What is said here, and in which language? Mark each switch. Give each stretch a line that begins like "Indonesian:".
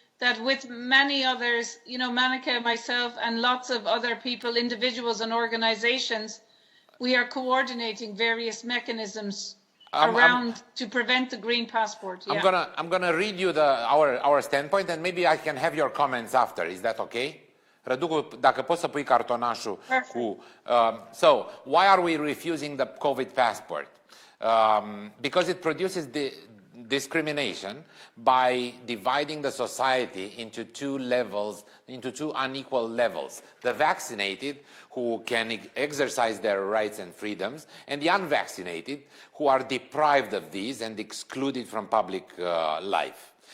English: That with many others, Maneka, myself, and lots of other people, individuals and organizations, we are coordinating various mechanisms around to prevent the green passport. Yeah. I'm gonna read you our standpoint, and maybe I can have your comments after. Is that okay?
Romanian: Răducu, dacă poți să pui cartonașul cu...
English: So, why are we refusing the COVID passport? Because it produces the discrimination by dividing the society into two unequal levels. The vaccinated, who can exercise their rights and freedoms, and the unvaccinated, who are deprived of these and excluded from public life.